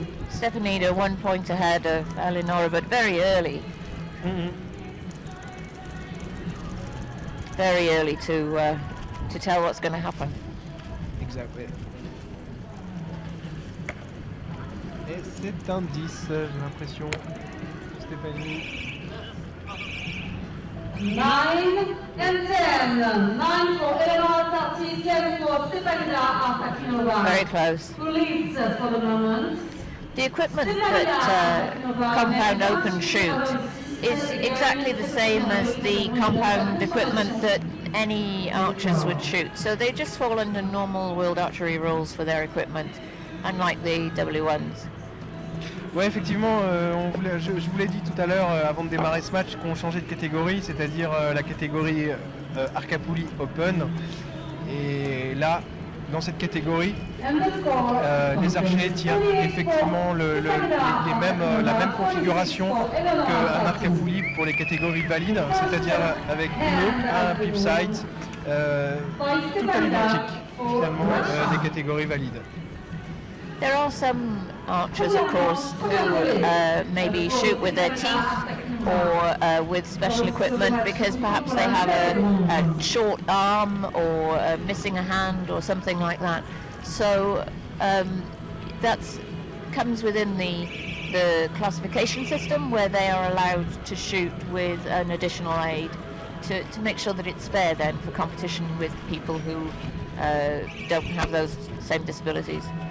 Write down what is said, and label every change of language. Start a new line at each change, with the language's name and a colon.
English: Stepanida 1 point ahead of Eleonora, but very early. Very early to tell what's going to happen. Exactly.
French: Et c'est un 10, j'ai l'impression. Stéphanie.
English: 9 and 10. 9 for Eleonora Sarti, 10 for Stepanida Artakinova. Very close. Who leads for the moment? The equipment that Compound Open shoot is exactly the same as the compound equipment that any archers would shoot. So they just fall under normal World Archery rules for their equipment, unlike the W1s.
French: Ouais, effectivement, je vous l'ai dit tout à l'heure avant de démarrer ce match qu'on changeait de catégorie, c'est-à-dire la catégorie Arc-à-Poulie Open. Et là, dans cette catégorie, les archers tirent effectivement la même configuration qu'un arc à poulie pour les catégories valides, c'est-à-dire avec une eau, un pip sight, tout à l'identique finalement des catégories valides.
English: There are some archers, of course, who maybe shoot with their teeth or with special equipment because perhaps they have a short arm or missing a hand or something like that. So that comes within the classification system where they are allowed to shoot with an additional aid to make sure that it's fair then for competition with people who don't have those same disabilities.